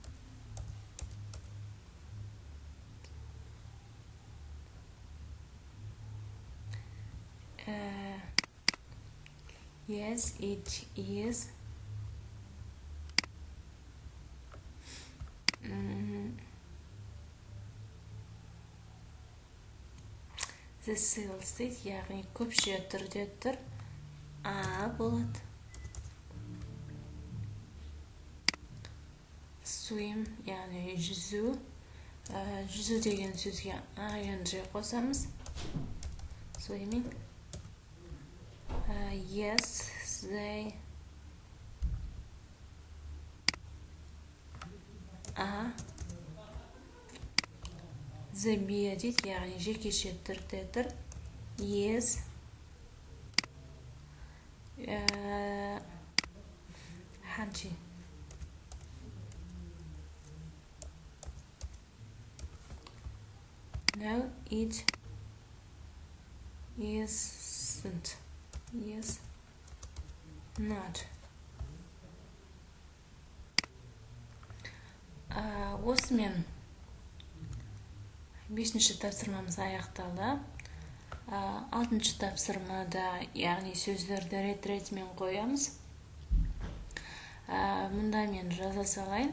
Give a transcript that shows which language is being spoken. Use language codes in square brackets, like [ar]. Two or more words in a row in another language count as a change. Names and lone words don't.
[en] Yes, it is. The sales, [kk] яғни көпше түрде тұр. Болады. Swim, яғни жүзу. Жүзу деген сөзге ing қосамыз. [en] Swimming. Yes, they are. The bearded, [kk] яғни жекеше түрде тұр. [en] Yes, crunchy. No, it isn't. Is not. [kk] Осымен 5-ші тапсырмамыз аяқталды. 6-ші тапсырмада, яғни сөздерді рет-ретімен қоямыз. Мұнда мен жаза салайын.